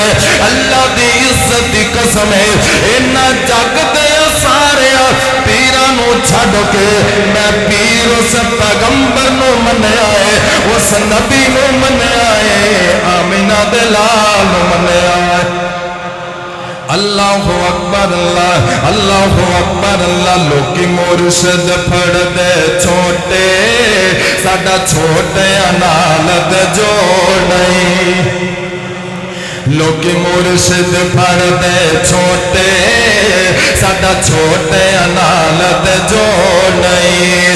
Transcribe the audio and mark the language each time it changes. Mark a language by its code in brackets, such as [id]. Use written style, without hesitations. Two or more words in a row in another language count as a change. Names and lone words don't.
[pa] اللہ دی عزت دی قسم اے، ایہناں جگ دے سارے پیراں نوں چھڈ کے میں پیر اس پیغمبر نوں منیا اے، اس نبی نوں منیا اے، آمنہ دے لال نوں منیا اے. [ar] الله أكبر الله، الله أكبر الله. [pa] لوکی مرشد پھڑ دے چھوٹے، ساڈا چھوٹے نال تے جوڑ نہیں. لوکی مرشد پھڑ دے چھوٹے، ساڈا چھوٹے نال تے جوڑ نہیں.